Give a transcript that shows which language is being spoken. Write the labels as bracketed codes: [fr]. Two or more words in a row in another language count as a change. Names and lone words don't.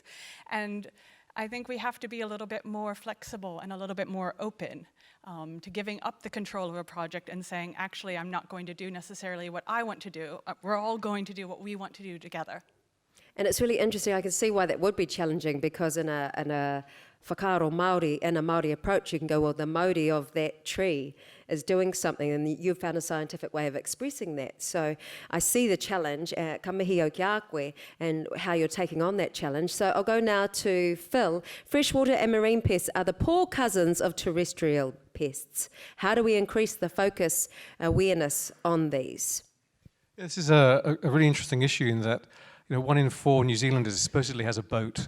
[en] And I think we have to be a little bit more flexible and a little bit more open to giving up the control of a project and saying, actually, I'm not going to do necessarily what I want to do. We're all going to do what we want to do together. And it's really interesting. I can see why that would be challenging, because in a [mi] whakaaro Māori, [en] in a Māori approach, you can go, well, the mauri of that tree is doing something, and you've found a scientific way of expressing that. So I see the challenge, [mi] ka mihi o ki a koe, [en] and how you're taking on that challenge. So I'll go now to Phil. Freshwater and marine pests are the poor cousins of terrestrial pests. How do we increase the focus, awareness on these? This is a really interesting issue in that, 1 in 4 New Zealanders supposedly has a boat.